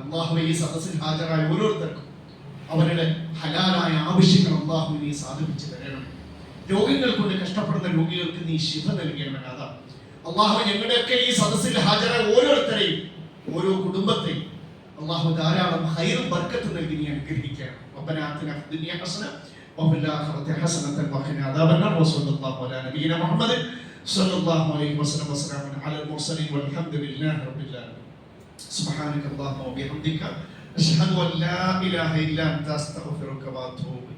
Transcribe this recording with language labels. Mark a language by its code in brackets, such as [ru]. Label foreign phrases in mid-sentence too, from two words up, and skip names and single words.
[ml] അള്ളാഹുവേ ഈ സദസ്സിൽ ഹാജരായ ഓരോരുത്തർക്കും അവരുടെ ഹലാലായ ആവശ്യങ്ങൾ അള്ളാഹു നീ സാധിപ്പിച്ചു തരണം. രോഗങ്ങൾ കൊണ്ട് കഷ്ടപ്പെടുന്ന രോഗികൾക്ക് നീ ശിഫ നൽകണം. അതാ അള്ളാഹു ഞങ്ങളുടെയൊക്കെ ഈ സദസ്സിൽ ഹാജരായ ഓരോരുത്തരെയും ഓരോ കുടുംബത്തെയും അള്ളാഹു ധാരാളം ഹൈറും ബർക്കത്തും നൽകി നീ അനുഗ്രഹിക്കണം. [ar] ربنا آتنا في الدنيا حسنة وفي الآخرة حسنة وقنا عذاب النار وصلى الله على نبينا محمد صلى الله عليه وسلم وسلام على المرسلين والحمد لله رب العالمين. سبحانك اللهم وبحمدك أشهد أن لا إله إلا أنت أستغفرك وأتوب